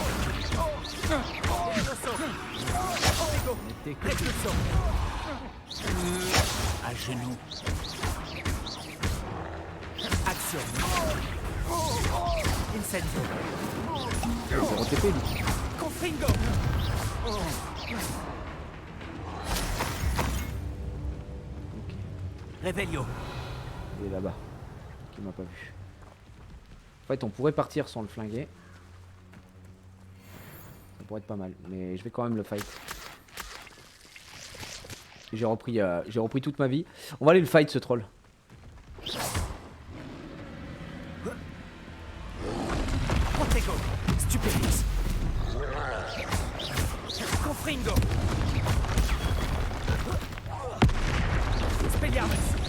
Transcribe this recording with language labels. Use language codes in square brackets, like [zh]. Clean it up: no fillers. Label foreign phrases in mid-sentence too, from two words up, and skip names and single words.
[fr] Repulso. À genoux. Action. Incendio. Zéro TP lui. Confringo. Revelio. Il est là-bas. Qui m'a pas vu. En fait, on pourrait partir sans le flinguer. Ça pourrait être pas mal. Mais je vais quand même le fight. J'ai repris toute ma vie. On va aller le fight ce troll. Protego. Stupéfixe. Confringo. Expelliarmus.